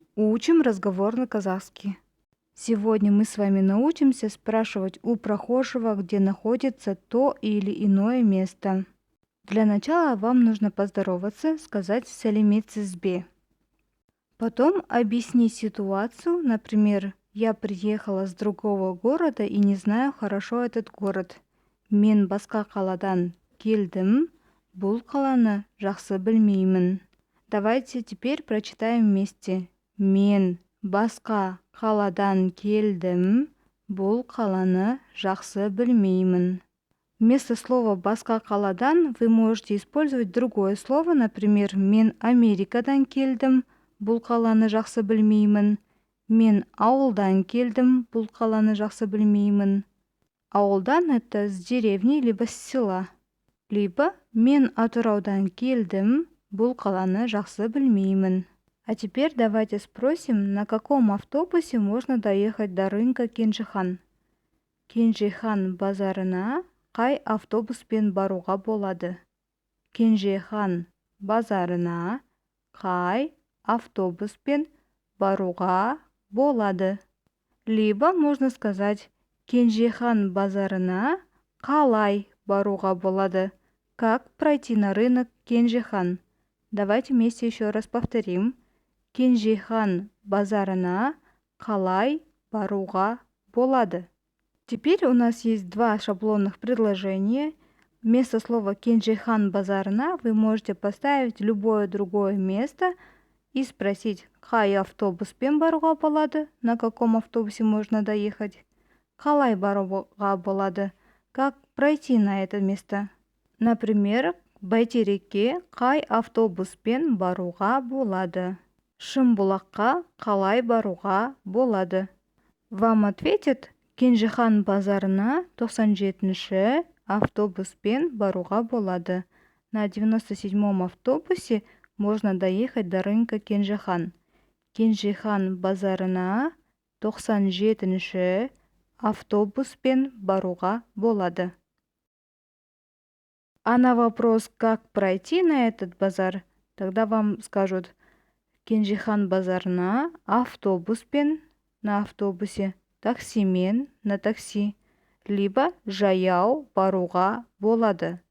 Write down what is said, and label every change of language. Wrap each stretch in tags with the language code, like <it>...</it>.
<ru>Учим разговорный казахский. Сегодня мы с вами научимся спрашивать у прохожего, где находится то или иное место. Для начала вам нужно поздороваться, сказать</ru> <kk>«сәлеметсіз бе?».</kk> <ru>Потом объяснить ситуацию, например, «Я приехала с другого города и не знаю хорошо этот город.</ru> <kk>Мен басқа қаладан келдім, бұл қаланы жақсы білмеймін».</kk> <ru>Давайте теперь прочитаем вместе.</ru> <kk>Мен басқа қаладан келдім, бұл қаланы жақсы білмеймін.</kk> <ru>Вместо слова</ru> <kk>«басқа қаладан»</kk> <ru>вы можете использовать другое слово, например,</ru> <kk>«Мен Америкадан келдім, бұл қаланы жақсы білмеймін». «Мен ауылдан келдім, бұл қаланы жақсы білмеймін».</kk> <ru>Ауылдан — это с деревни, либо с села.</ru> <kk>Либо «Мен Атыраудан келдім, бұл қаланы жақсы білмеймін».</kk> <ru>А теперь давайте спросим, на каком автобусе можно доехать до рынка Кенжихан.</ru> <kk>Кенжихан базарына қай автобуспен баруға болады? Кенжихан базарына қай автобуспен баруға болады?</kk> <ru>Либо можно сказать</ru> <kk>Кенжихан базарына қалай баруға болады?</kk> <ru>Как пройти на рынок Кенжихан? Давайте вместе еще раз повторим.</ru> <kk>Кенжихан базарына қалай баруға болады?</kk> <ru>Теперь у нас есть два шаблонных предложения. Вместо слова</ru> <kk>Кенжихан базарына</kk> <ru>вы можете поставить любое другое место и спросить,</ru> <kk>қай автобуспен баруға болады,</kk> <ru>на каком автобусе можно доехать,</ru> <kk>қалай баруға болады,</kk> <ru>как пройти на это место.</ru> <kk>Например, Бәйтерекке қай автобуспен баруға болады? Шымбұлаққа қалай баруға болады?</kk> <ru>Вам ответят,</ru> <kk>Кенжихан базарына 97-ші автобуспен баруға болады.</kk> <ru>На 97-м автобусе можно доехать до рынка Кенжихан.</ru> <kk>Кенжихан базарына 97-ші автобуспен баруға болады.</kk> <ru>А на вопрос, как пройти на этот базар, тогда вам скажут</ru> <kk>Кенжихан базарына автобуспен</kk> <ru>на автобусе,</ru> <kk>таксимен</kk> <ru>на такси, либо</ru> <kk>жаяу баруға болады.</kk>